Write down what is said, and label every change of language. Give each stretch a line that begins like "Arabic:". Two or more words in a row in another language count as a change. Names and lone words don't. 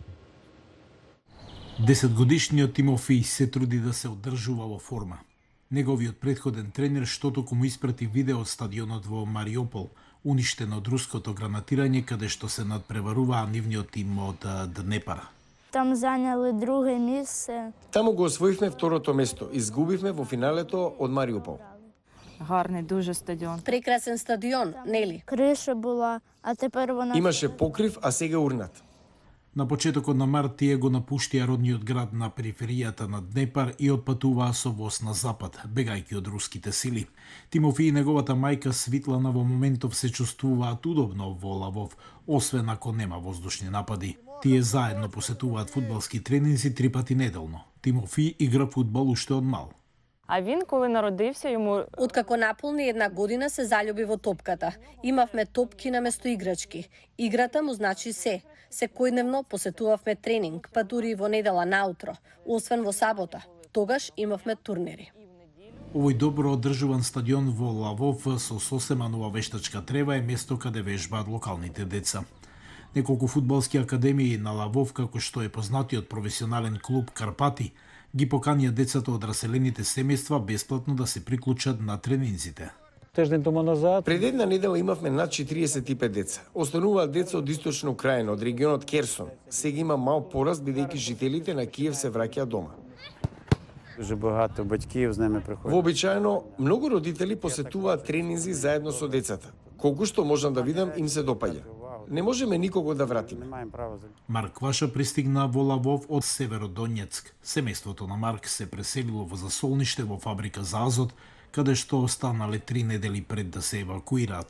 Macedonian: 10-годишниот Тимофеј се труди да се одржува во форма. Неговиот претходен тренер штотоку му испрати видео од стадионот во Мариупол, уништен од руското гранатирање, каде што се надпреваруваа нивниот тим од Днепар.
Ukrainian: Там заняли друге місце.
Macedonian: Таму го освоивме второто место, изгубивме во финалето од Мариупол.
Ukrainian: Гарний дуже стадіон.
Macedonian: Прекрасен стадіон, нели?
Ukrainian: Криша була, а тепер вона...
Macedonian: Имаше покрив, а сега урнат. На почетокот на март тие го напуштија родниот град на периферијата на Днепар и отпатуваа со воз на запад, бегајќи од руските сили. Тимофеј и неговата мајка Свитлана во моментов се чувствуваат удобно во Лавов, освен ако нема воздушни напади. Тие заедно посетуваат фудбалски тренинзи 3 пати неделно. Тимофеј игра фудбал уште од мал.
Ukrainian: А він, коли народився, йому...
Macedonian: Откако наполни една година се залюби во топката. Имавме топки наместо играчки. Играта му значи се. Секојдневно посетувавме тренинг, па дури и во недела наутро, освен во сабота. Тогаш имавме турнери. Овој добро одржуван стадион во Лавов со сосема нова вештачка трева е место каде вежбаат локалните деца. Неколку фудбалски академии на Лавов, како што е познатиот професионален клуб Карпати, ги поканија децата од раселените семејства бесплатно да се приклучат на тренинзите.
Ukrainian: Тиждень тому назад.
Macedonian: Пред една недела имавме над 45 деца. Остануваат деца од источна Украина, од регионот Керсон. Сега има мал пораст, бидејќи жителите на Киев се враќаат дома.
Ukrainian: Дуже багато батьків з ними приходять.
Macedonian: Вообичаено, многу родители посетуваат тренинзи заедно со децата. Колку што можам да видам, им се допаѓа. Не можеме никого да вратиме. Марк Ваша пристигна во Лавов од Северодонецк. Семејството на Марк се преселило во засолниште во фабрика за азот, каде што останале 3 недели пред да се евакуираат.